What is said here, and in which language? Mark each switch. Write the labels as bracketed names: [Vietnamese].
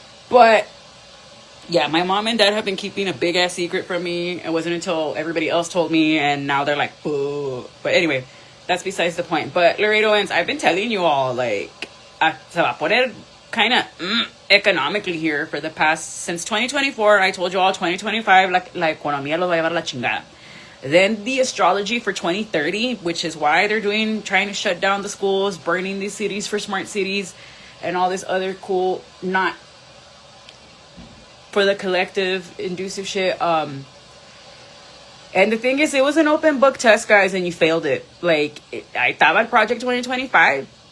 [English] But yeah, my mom and dad have been keeping a big ass secret from me. It wasn't until everybody else told me, and now they're like, boo. But anyway, that's besides the point. But Laredoans, I've been telling you all, like, [Spanish] se va a poner [English] kind of economically here for the past, since 2024. I told you all [Spanish] 2025, la economía los va a llevar la chingada. [English] Then the astrology for 2030, which is why they're trying to shut down the schools, burning these cities for smart cities, and all this other cool, not for the collective, inducive shit. And the thing is, it was an open book test, guys, and you failed it. Like, I thought about Project 2025.